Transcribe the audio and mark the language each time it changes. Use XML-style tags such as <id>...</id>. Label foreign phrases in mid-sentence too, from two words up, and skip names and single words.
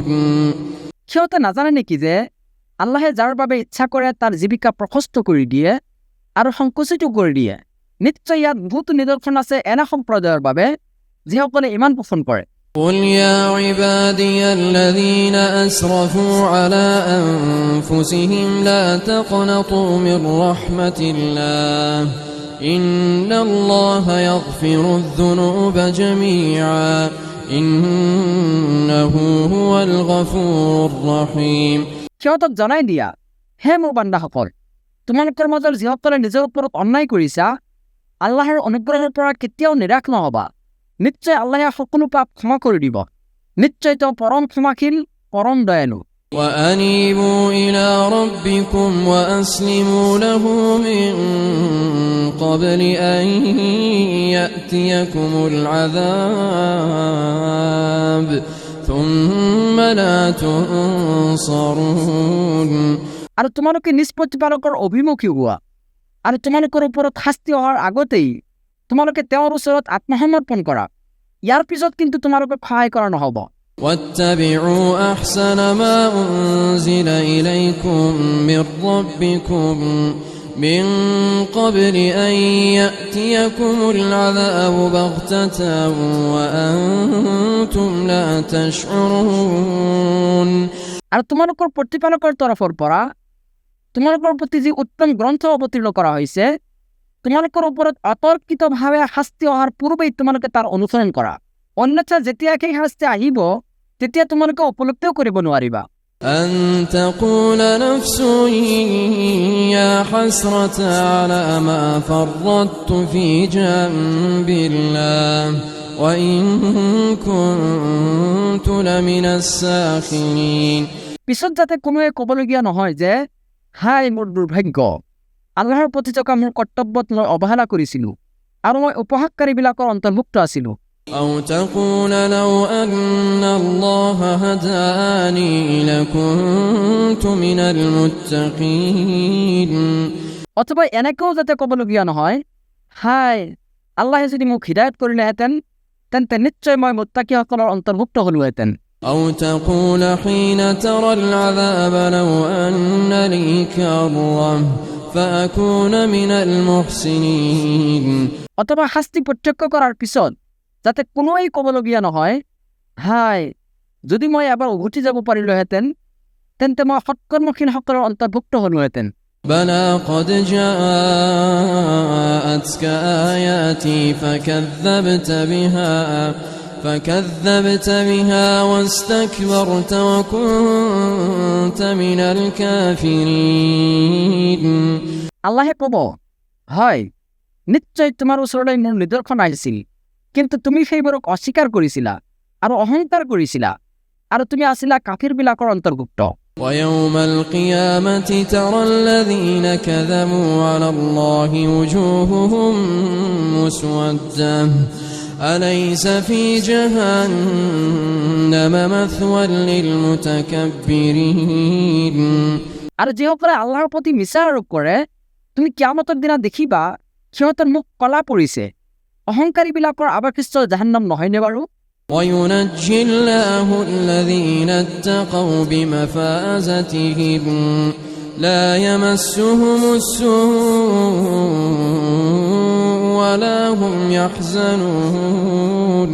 <as>সিহঁতে নাজানে নেকি যে আল্লাহে যাৰ বাবে ইচ্ছা কৰে তাৰ জীৱিকা প্ৰশস্ত কৰি দিয়ে আৰু সংকুচিত কৰি দিয়ে নিশ্চয় ইয়াত বহুতো নিদৰ্শন আছে এনে সম্প্ৰদায়ৰ বাবে যিসকলে ইমান পোষণ কৰে</as> <ar>قل يا عبادي الذين أسرفوا على أنفسهم لا تقنطوا من رحمة الله إن الله يغفر الذنوب جميعا إنه هو الغفور الرحيم</ar> <as>সিহঁতক জনাই দিয়া হে মোৰ বান্দাসকল তোমালোকৰ মাজৰ যিসকলে নিজৰ ওপৰত অন্যায় কৰিছা আল্লাহৰ অনুগ্ৰহৰ পৰা কেতিয়াও নিৰাশ নহবা নিশ্চয় আল্লাহে সকলো পাপ ক্ষমা কৰি দিব নিশ্চয় তেওঁ পৰম ক্ষমাশীল পৰম দয়ালু</as> <ar>وأنيبوا إلى ربكم وأسلموا له من قبل أن يأتيكم العذاب ثم لا تنصرون</ar> <as>আৰু তোমালোকে নিজ প্ৰতিপালকৰ অভিমুখী হোৱা আৰু তোমালোকৰ ওপৰত শাস্তি অহাৰ আগতেই তোমালোকে তেওঁৰ ওচৰত আত্মসমৰ্পণ কৰা ইয়াৰ পিছত কিন্তু তোমালোকক সহায় কৰা নহ'ব</as> <ar>واتبعوا أحسن ما أنزل إليكم من ربكم من قبل أن يأتيكم العذاب بغتة وأنتم لا تشعرون</ar> <as>আৰু তোমালোকৰ প্ৰতিপালকৰ তৰফৰ পৰা তোমালোকৰ প্ৰতি যি উত্তম গ্ৰন্থ অৱতীৰ্ণ কৰা হৈছে তোমালোকৰ ওপৰত অতৰ্কিতভাৱে শাস্তি অহাৰ পূৰ্বেই তোমালোকে তাৰ অনুসৰণ কৰা অন্যথা যেতিয়া সেই শাস্তি আহিব তেতিয়া তোমালোকে উপলব্ধিও কৰিব নোৱাৰিবা</as> <ar>أن تقول نفس يا حسرة على ما فرطت في جنب الله وإن كنت لمن الساخرين</ar> <as>পিছত যাতে কোনোৱে ক'বলগীয়া নহয় যে হাই মোৰ দুৰ্ভাগ্য আল্লাহৰ প্ৰতি থকা মোৰ কৰ্তব্যত মই অৱহেলা কৰিছিলোঁ আৰু মই উপহাসকাৰীবিলাকৰ অন্তৰ্ভুক্ত আছিলোঁ</as> <ar>أو تقول لو أن الله هداني لكنت من المتقين</ar> <as>অথবা এনেকেও যাতে ক'বলগীয়া নহয় হাই আল্লাহে যদি মোক হিদায়ত কৰিলেহেঁতেন তেন্তে নিশ্চয় মই মুত্তাকিসকলৰ অন্তৰ্ভুক্ত হ'লোহেঁতেন</as> <ar>أو تقول حين ترى العذاب لو أن لي كرة فأكون من المحسنين</ar> <as>অথবা শাস্তি প্ৰত্যক্ষ কৰাৰ পিছত যাতে কোনোৱেই ক'বলগীয়া নহয়, হাই যদি মই এবাৰ উভতি যাব পাৰিলোহেঁতেন তেন্তে মই সৎকৰ্মশীলসকলৰ অন্তৰ্ভুক্ত হ'লোহেঁতেন।</as> <ar>بلى قد جاءتك آياتي فكذبت بها واستكبرت وكنت من الكافرين</ar> <as>আল্লাহে ক'ব, হয় নিশ্চয় তোমাৰ ওচৰলৈ মোৰ নিদৰ্শন আহিছিল, কিন্তু তুমি সেইবোৰক অস্বীকাৰ কৰিছিলা আৰু অহংকাৰ কৰিছিলা আৰু তুমি আছিলা কাফিৰবিলাকৰ অন্তৰ্ভুক্ত।</as> <ar>ويوم القيامة ترى الذين كذبوا على الله وجوههم مسودة أليس في جهنم مثوى للمتكبرين</ar> <as>আৰু যিসকলে আল্লাহৰ প্ৰতি মিছা আৰোপ কৰে তুমি কিয়ামতৰ দিনা দেখিবা সিহঁতৰ মুখ কলা পৰিছে। অহংকাৰীবিলাকৰ আৱাসস্থল জাহান্নাম নহয়নে বাৰু?</as> <ar>وينجي الله الذين اتقوا بمفازتهم لا يمسهم السوء ولا هم يحزنون</ar>